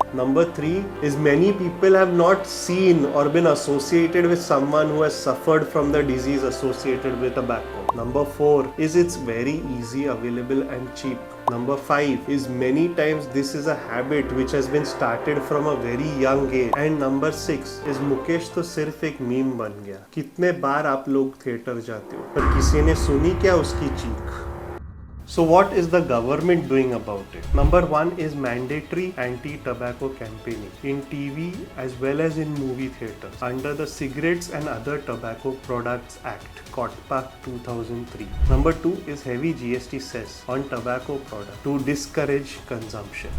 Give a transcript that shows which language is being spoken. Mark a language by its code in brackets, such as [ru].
[en] Number three is many people have not seen or been associated with someone who has suffered from the disease associated with tobacco. Number four is it's very easy, available and cheap. Number 5 is many times this is a habit which has been started from a very young age. And number 6 is [hi] Mukesh तो सिर्फ एक meme बन गया. कितने बार आप लोग theatre जाते हो पर किसी ने सुनी क्या उसकी चीख? [en] So what is the government doing about it? Number 1 is mandatory anti-tobacco campaigning in TV as well as in movie theaters under the Cigarettes and Other Tobacco Products Act, COTPA 2003. Number 2 is heavy GST cess on tobacco products to discourage consumption.